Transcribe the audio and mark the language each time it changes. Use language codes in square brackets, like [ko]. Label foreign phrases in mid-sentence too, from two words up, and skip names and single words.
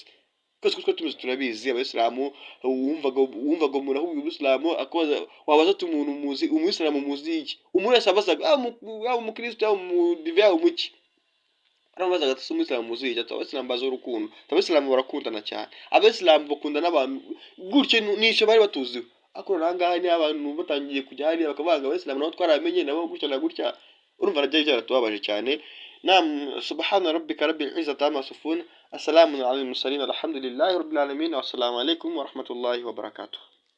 [rw] Twese uko twari tumeze turabizi abayisilamu wumvaga umuntu ahubwo ubuyisilamu wabaza ati umuntu muzi umuyisilamu muzi iki, umuntu wese abazaga yaba umukristo yaba umudive yaba umuki arabazaga ati umuyisilamu muzi iki, ati abayisilamu bazi urukundo, abayisilamu barakundana cyane, abayisilamu bakunda n'abantu gutyo nicyo bari batuziho. Ariko nangaha ni abantu batangiye kujya hariya bakavanga abayisilamu nabo twaramenye nabo gutya na gutya, urumva rajya byaratubabaje cyane. [ar] نعم سبحان ربك رب العزة عما يصفون سلام على المرسلين الحمد لله رب العالمين والسلام عليكم ورحمة الله وبركاته.